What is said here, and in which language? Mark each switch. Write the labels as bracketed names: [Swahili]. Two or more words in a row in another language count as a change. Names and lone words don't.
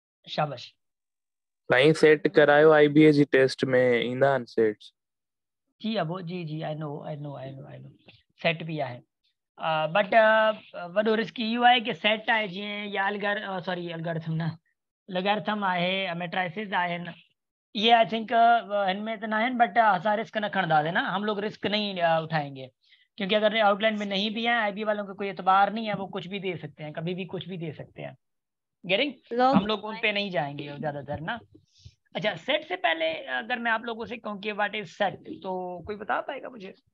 [Sindhi] शाबाश। नहीं सेट करायो [English] IBAG test [Sindhi] में ईंदा आहिनि सेट्स। जी अब जी [English] I know [Sindhi] सेट भी आहे बट वॾो रिस्क इहो आहे कि सेट आहे जीअं या एल्गोरिथम न लॉगरिथम आहे मैट्राइसिस आहिनि [Urdu] ये [English] I think [Urdu] ان میں تو نا ہے [Sindhi] बट असां रिस्क न खणंदासीं ना, [Urdu] ہم لوگ رسک نہیں اٹھائیں گے کیونکہ اگر آؤٹ لائن میں نہیں بھی ہے IB والوں کو کوئی اعتبار نہیں ہے، وہ کچھ بھی دے سکتے ہیں، کبھی بھی کچھ بھی دے سکتے ہیں. گیٹنگ ہم لوگ ان پے نہیں جائیں گے زیادہ تر نا. اچھا سیٹ سے پہلے اگر میں آپ لوگوں سے کہوں کہ [English] what is set, [Urdu] تو کوئی بتا پائے گا مجھے?